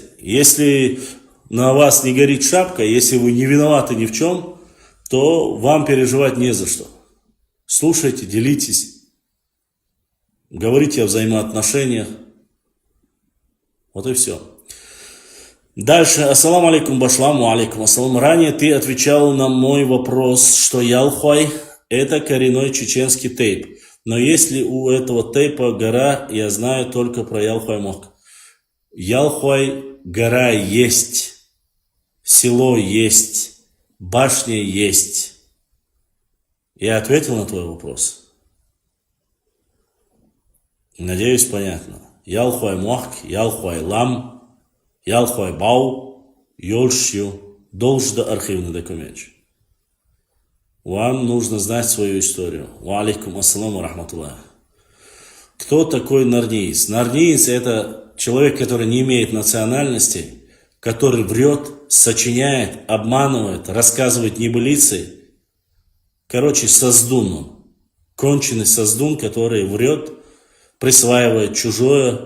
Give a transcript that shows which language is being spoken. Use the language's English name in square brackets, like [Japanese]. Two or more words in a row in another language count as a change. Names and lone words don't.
[Russian] Если на вас не горит шапка, если вы не виноваты ни в чем, то вам переживать не за что. Слушайте, делитесь. Говорите о взаимоотношениях. Вот и все. Дальше. [Arabic] السلام عليكم башламу عليكم السلام. [Russian] Ранее ты отвечал на мой вопрос, что Ялхуай это коренной чеченский тейп. Но если у этого тейпа гора, я знаю только про Ялхуай Мохк. Ялхуай гора есть. Село есть. Башня есть. Я ответил на твой вопрос. Надеюсь, понятно. Ялхуай Мохк, Ялхуай Лам, Ялхуай Бау, Йольшью, должда архивный документ. Вам нужно знать свою историю. [Arabic] وعليكم السلام رحمة الله. [Russian] Кто такой норвежец? Норвежец это человек, который не имеет национальности, который врет, сочиняет, обманывает, рассказывает небылицы. Короче, создун он. Конченый создун, который врет, присваивает чужое.